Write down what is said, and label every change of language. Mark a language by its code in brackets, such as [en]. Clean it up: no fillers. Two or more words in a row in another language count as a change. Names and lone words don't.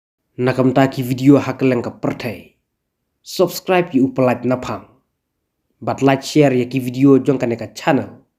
[kha] nakam taki video hakeleng ka pertai. Subscribe yu upalait napang. But [en] like share [kha] ya ki video jong ka channel.